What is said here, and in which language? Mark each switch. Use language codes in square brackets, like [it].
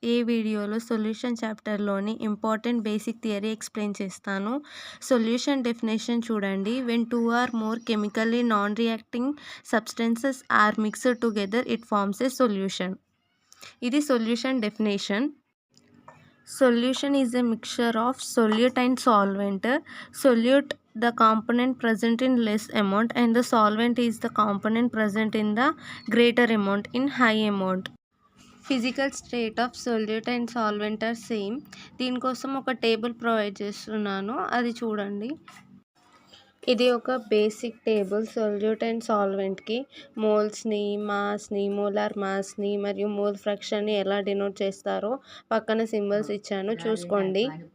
[te] ఈ వీడియోలో solution చాప్టర్లోని important basic theory explain చేస్తాను. సొల్యూషన్ డెఫినేషన్ చూడండి. [en] When two or more chemically non reacting substances are mixed together it forms a solution. [te] ఇది solution definition. [en] Solution is a mixture of solute and solvent. Solute the component present in less amount and the solvent is the component present in the greater amount in high amount. Physical state of solute and solvent are same. [te] దీనికోసం ఒక table provide చేస్తున్నాను, అది చూడండి. ఇది ఒక basic table. Solute and సాల్వెంట్కి మోల్స్ని, మాస్ని, molar మాస్ని మరియు mole ఫ్రాక్షన్ని ఎలా denote చేస్తారో పక్కన సింబల్స్ ఇచ్చాను, చూసుకోండి.